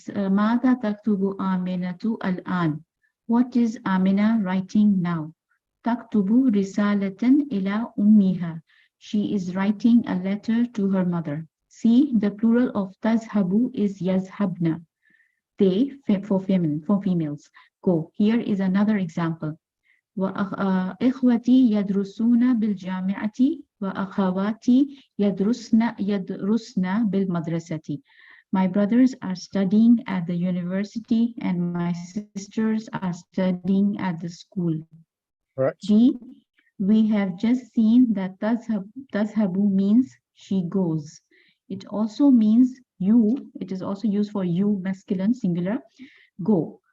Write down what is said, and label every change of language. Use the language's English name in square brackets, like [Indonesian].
[English] Mada taktubu aminatu al-an. What is Amina writing now? Taktubu risalatan ila ummiha. She is writing a letter to her mother. See, the plural of tazhabu is yazhabna. They for females. Go. Here is another example. [Arabic] وإخوتي يدرسون بالجامعة وأخواتي يدرسن بالمدرسة. [English] My brothers are studying at the university and my sisters are studying at the school. Correct. D. We have just seen that tazhabu means she goes. It also means you. It is also used for you, masculine, singular. Go.